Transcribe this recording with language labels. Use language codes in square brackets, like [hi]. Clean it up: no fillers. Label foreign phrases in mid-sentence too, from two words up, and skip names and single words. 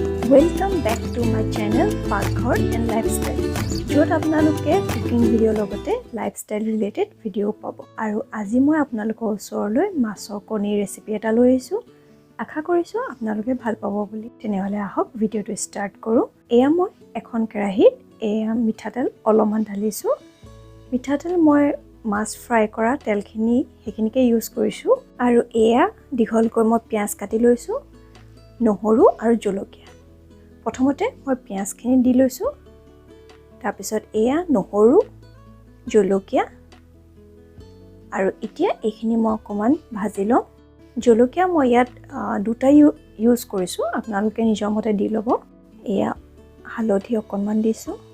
[en] Welcome back to my channel Pakghar and lifestyle. [as] যত আপোনালোকে [en] cooking video [as] logote [en] lifestyle related video [as] pabo. আৰু আজি মই আপোনালোক ওচৰলৈ মাছৰ কণী recipe এটা লৈ আহিছো. আশা কৰিছো আপোনালোকে ভাল পাব বুলি. তেনেহ'লে আহক video টো start কৰো. এয়া মই এখন কেৰাহীত এয়া মিঠাতেল অলপমান ঢালিছো. মিঠাতেল মই মাছ fry কৰা তেল খিনি হেকিনিকে use কৰিছো. আৰু এয়া দীঘলকৈ মই পিয়াজ কাটি লৈছো. নহৰু আৰু জলকীয়া. প্ৰথমতে মই পিয়াজখিনি দি লৈছো তাৰ পিছত এয়া নহৰু জলকীয়া আৰু এতিয়া এইখিনি মই অকমান ভাজি লম জলকীয়া মই ইয়াত দুটা ইউজ কৰিছো আপোনালোকে নিজৰ মতে দি লব এয়া হালধি অকমান দিছো